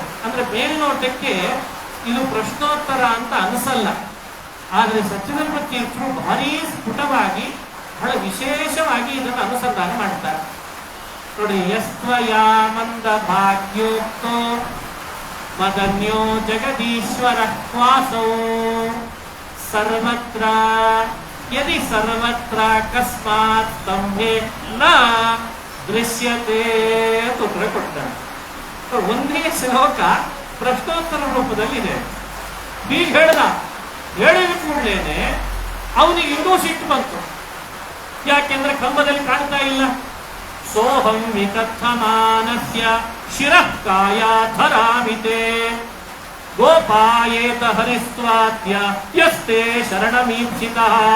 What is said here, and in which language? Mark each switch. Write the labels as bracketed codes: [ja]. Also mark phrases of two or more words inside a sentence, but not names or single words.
[kn] ಅಂದ್ರೆ ಮೇಲ್ನೋಟಕ್ಕೆ ಇದು ಪ್ರಶ್ನೋತ್ತರ ಅಂತ ಅನಿಸಲ್ಲ, ಆದ್ರೆ ಸತ್ಯಧರ್ಮ ತೀರ್ಥರು ಭಾರಿ ಸ್ಫುಟವಾಗಿ, ಬಹಳ ವಿಶೇಷವಾಗಿ ಇದನ್ನು ಅನುಸಂಧಾನ ಮಾಡ್ತಾರೆ. ನೋಡಿ, [sa] ಯಸ್ತ್ವಯ ಮಂದ ಭಾಗ್ಯೋಕ್ತೋ ಮದನ್ಯೋ ಜಗದೀಶ್ವರ ಕ್ವಾಸೋ ಸರ್ವತ್ರ ಯದಿ ಸರ್ವತ್ರ ಕಸ್ಮಾತ್ ಸ್ತಂಭೆ ನ ದೃಶ್ಯತೆ [kn] ಅಂತ ಉತ್ತರ ಕೊಡ್ತಾರೆ. ಒಂದೇ ಶ್ಲೋಕ ಪ್ರಶ್ನೋತ್ತರ ರೂಪದಲ್ಲಿದೆ. ಹೀಗೆ ಹೇಳಿದ ಕೂಡಲೇನೆ ಅವನಿಗೆ ಇನ್ನೂ ಸಿಟ್ಟು ಬಂತು. ಯಾಕೆಂದ್ರೆ ಕಂಬದಲ್ಲಿ ಕಾಣ್ತಾ ಇಲ್ಲ. [sa] ಸೋಹಂ ವಿಕಥಮಾನಸ್ಯ ಶಿರಃ ಕಾಯಾಧರಾಮಿತೆ ಗೋಪಾಯೇತ ಹರಿಸ್ವಾದ್ಯ ಯಸ್ತೆ ಶರಣಮೀಪ್ಸಿತಃ.